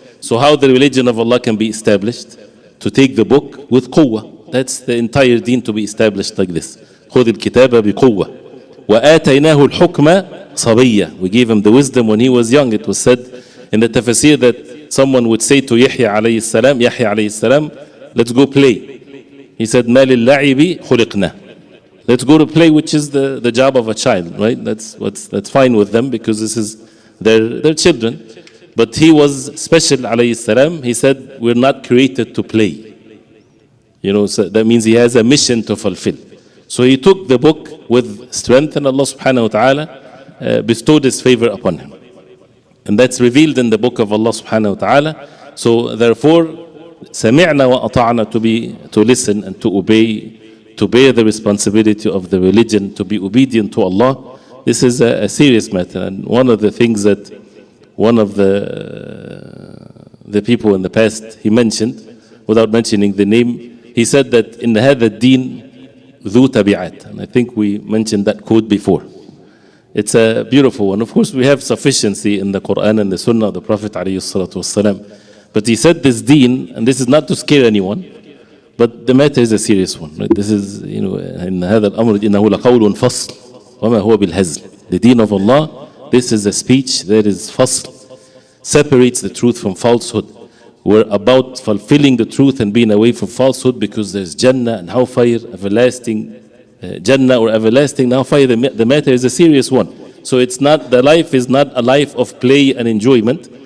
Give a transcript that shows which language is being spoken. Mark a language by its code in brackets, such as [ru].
[en] So how the religion of Allah can be established? To take the book with quwwah. That's the entire deen to be established like this. [ar] خُذِ الْكِتَابَ بِقُوَّةٍ وَآتَيْنَاهُ الْحُكْمَ صَبِيًّا. [en] We gave him the wisdom when he was young. It was said in the tafsir that someone would say to Yahya alayhi salam, let's go play. He said, [ar] مَا لِلَّعِبِ خُلِقْنَا. [en] Let's go to play, which is the job of a child, right? That's fine with them because this is their children. But he was special, alayhi salam. He said, we're not created to play. So that means he has a mission to fulfill. So he took the book with strength, and Allah subhanahu wa ta'ala bestowed His favor upon him. And that's revealed in the book of Allah subhanahu wa ta'ala. So therefore, [ar] سمعنا وأطعنا, [en] to listen and to obey, to bear the responsibility of the religion, to be obedient to Allah. This is a serious matter. And one of the things that one of the people in the past, he mentioned, without mentioning the name, he said that in [ar] هذا الدين ذو تبعات. [en] And I think we mentioned that quote before. It's a beautiful one. Of course, we have sufficiency in the Quran and the Sunnah of the Prophet ﷺ. But he said this deen, and this is not to scare anyone, but the matter is a serious one. Right? This is, in [ar] هذا الأمر إنه لقول فصل وما هو بالهزل. [en] The deen of Allah, this is a speech that is fasl, separates the truth from falsehood. We're about fulfilling the truth and being away from falsehood, because there's Jannah and hellfire, everlasting Jannah or everlasting hellfire. The matter is a serious one. So it's not, the life is not a life of play and enjoyment.